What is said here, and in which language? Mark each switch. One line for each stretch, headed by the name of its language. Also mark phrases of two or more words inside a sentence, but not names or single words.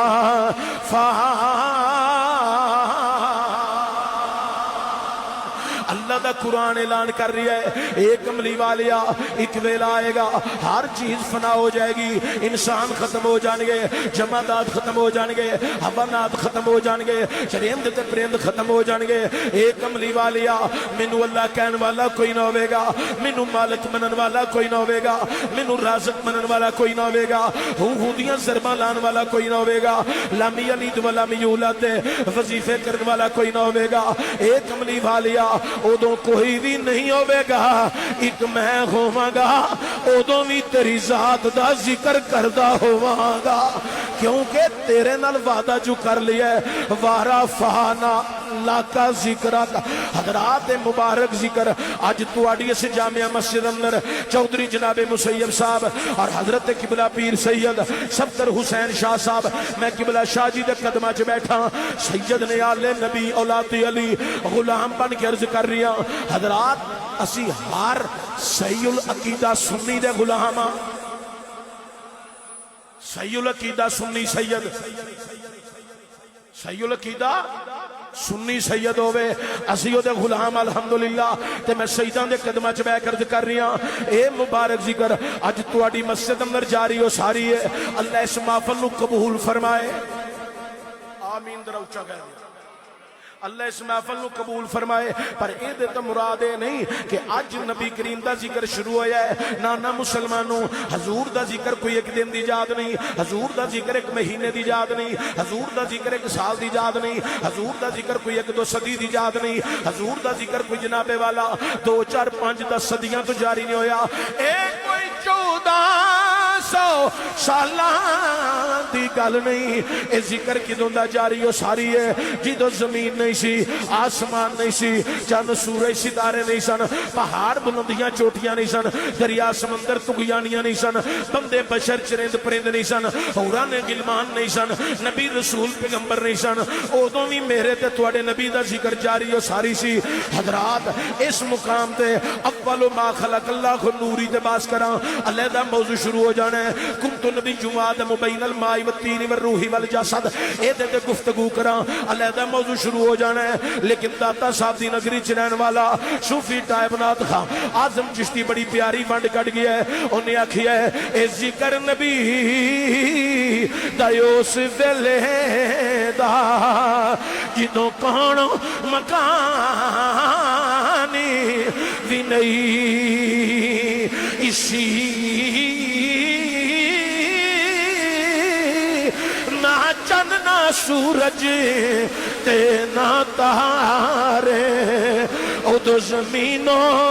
Punjabi: اللہ دا قرآن اعلان کر رہی ہے ایک عملی والیا ایک ویلا آئے گا ہر چیز فنا ہو جائے گی انسان ختم ہو جان گے جمادات ختم ہو جان گے حیوانات ختم ہو جان گے چرند تے پرند ختم ہو جان گے ایک عملی والیا مینوں اللہ کہن والا کوئی نہ ہوے گا مینوں مالک منن والا کوئی نہ ہوے گا مینوں رازق منن والا کوئی نہ ہوے گا ہودیاں ضرباں لان والا کوئی نہ ہوے گا
Arabic: لم یلد ولم یولد
Punjabi: وظیفے کرن والا کوئی نہ ہوے گا ایک عملی والیا ادوں کوئی بھی نہیں ہوے گا ایک میں ہوواں گا ادوں بھی تیری ذات دا ذکر کردا ہوواں گا کیونکہ تیرے نال وعدہ جو کر لیا ہے
Arabic: ورفعنا لک ذکرک
Punjabi: حضرات مبارک ذکر اج تواڈی اس جامعہ مسجد اندر چودھری جناب مسیب صاحب اور حضرت قبلہ پیر سید صفدر حسین شاہ صاحب میں قبلہ شاہ جی دے قدماں چ بیٹھا سید نے آل نبی اولاد علی غلام بن کے عرض کر رہی ہوں حضرات اسی ہر صحیح العقیدہ سنی دے غلام ہاں. صحیح العقیدہ سنی سید، صحیح العقیدہ سنی سید ہوئے اسی دے غلام الحمدللہ. تے میں سیداں دے قدمہ چ بیٹھ کر کر رہی ہاں. اے مبارک ذکر اج تواڈی مسجد اندر جاری ہو ساری ہے. اللہ اس محفل نو قبول فرمائے. آمین ذرا اونچا کہہ دیں. اللہ اس محفل نو قبول فرمائے. پر اے دے تو مراد اے نہیں کہ اج نبی کریم دا ذکر شروع ہویا ہے. نانا مسلمانوں حضور دا ذکر کوئی ایک دن دی یاد نہیں، حضور دا ذکر ایک مہینے دی یاد نہیں، حضور دا ذکر ایک سال دی یاد نہیں، حضور دا ذکر کوئی ایک دو صدی دی یاد نہیں، حضور دا ذکر کوئی جناب والا 2 4 5 10 صدیاں تو جاری نہیں ہویا. اے کوئی 1400 سالاں دی گل نہیں. اے ذکر کدوں دا جاری ہو ساری ہے جدوں زمین نہیں سی، آسمان نہیں سی، چند سورج ستارے نہیں سن، پہاڑ بلندیاں چوٹیاں نہیں سن، دریا سمندر تغیانیاں نہیں سن، بندے بشر چرند پرند نہیں سن، حوران غلمان نہیں سن، نبی رسول پیغمبر نہیں سن. ادوں بھی میرے تے تواڈے نبی دا ذکر جاری ہو ساری سی. حضرات اس مقام تے
Arabic: اول ما خلق اللہ نوری
Punjabi: تے باس کراں علیحدہ موضوع شروع ہو جانا ہے.
Arabic: کنت نبی آدم بین الماء والتین والروح والجسد.
Punjabi: اے تے گفتگو کراں علیحدہ موضوع شروع ہو جانا ہے. لیکن داتا صاحب دی نگری چ رہن والا صوفی ٹائپ نات خاں اعظم چشتی بڑی پیاری ونڈ کٹ گیا ہے. انہیں آکھیا ہے اے ذکر نبی دا اس ویلے دا جدوں کون مکانی بھی نہیں اسی نہ چند نہ سورج تے نہ تارے ادو زمینوں